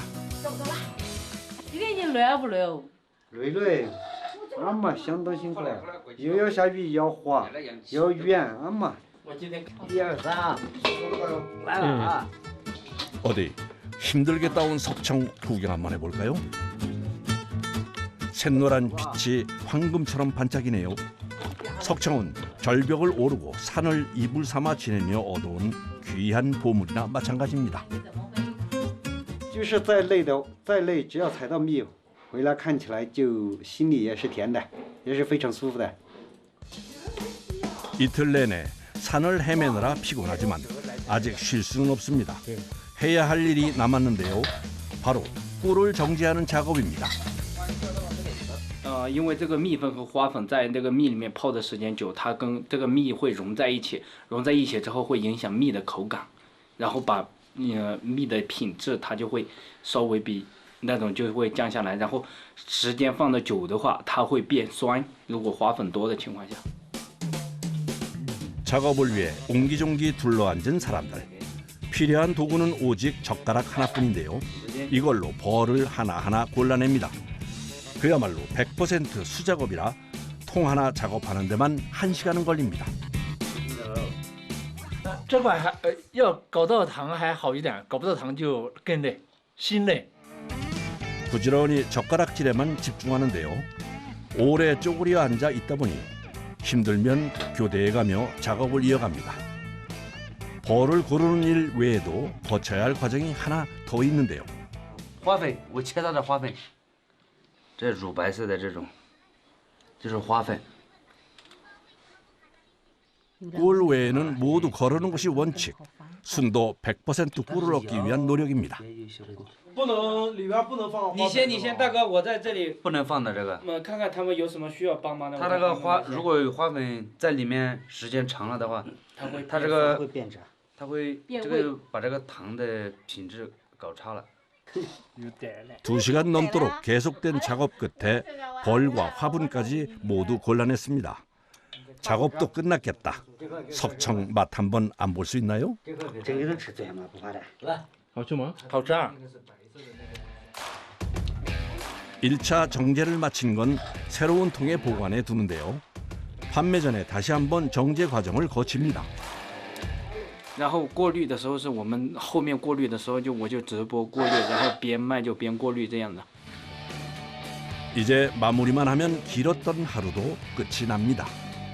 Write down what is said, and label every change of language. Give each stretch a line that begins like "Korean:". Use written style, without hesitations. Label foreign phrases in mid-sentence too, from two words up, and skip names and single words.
Chinese: 今天你累不累哦？累累，俺妈相当辛苦了，又要下雨，要滑，要远，俺妈。1、2、3，来了啊！
Korean: 어디 힘들게 따온 석청 구경 한번 해볼까요? 샛노란 빛이 황금처럼 반짝이네요. 석청은 절벽을 오르고 산을 이불 삼아 지내며 얻어온 귀한 보물이나 마찬가지입니다.
Chinese: 就是再累，只要采到蜜，回来看起来就心里也是甜的，也是非常舒服的。
Korean: 이틀 내내 산을 헤매느라 피곤하지만 아직 쉴 수는 없습니다. 해야 할 일이 남았는데요. 바로 꿀을 정제하는 작업입니다.
Chinese: 因为这个蜜粉和花粉在这个蜜里面泡的时间久，它跟这个蜜会融在一起，融在一起之后会影响蜜的口感，然后把蜜的品质它就会稍微比那种就会降下来，然后时间放的久的话，它会变酸。如果花粉多的情况下。
Korean: 작업을 위해 옹기종기 둘러앉은 사람들. 필요한 도구는 오직 젓가락 하나뿐인데요. 이걸로 벌을 하나하나 골라냅니다. 그야말로 100% 수작업이라 통 하나 작업하는 데만 1시간은 걸립니다.
Chinese: 这块还要搞到糖还好一点，搞不到糖就更累，心累。
Korean: 부지런히 젓가락질에만 집중하는데요. 오래 쪼그려 앉아 있다 보니 힘들면 교대에 가며 작업을 이어갑니다. 벌을 고르는 일 외에도 거쳐야 할 과정이 하나 더 있는데요.
Chinese: 花粉，我切到的花粉，这乳白色的这种，就是花粉。
Korean: 꿀 외에는 모두 거르는 것이 원칙. 순도 100% 꿀을 얻기 위한 노력입니다.
Chinese: 不能里边不能放。你先，大哥，我在这里。不能放的这个。看看他们有什么需要帮忙的。它这个花，如果有花粉在里面时间长了的话，它这个它会这个把这个糖的品质搞差了。
Korean: 2시간 넘도록 계속된 작업 끝에 벌과 화분까지 모두 골라냈습니다. 작업도 끝났겠다. 석청 맛 한번 안 볼 수 있나요?
Chinese: 这个能吃最吗？不怕的。好吃吗？好吃啊！
Korean: 1차 정제를 마친 건 새로운 통에 보관해 두는데요. 판매 전에 다시 한번 정제 과정을 거칩니다.
Chinese: 然后过滤的时候是我们后面过滤的时候我就直播过滤，然后边卖就边过滤这样的。
Korean: 이제 마무리만 하면 길었던 하루도 끝이 납니다.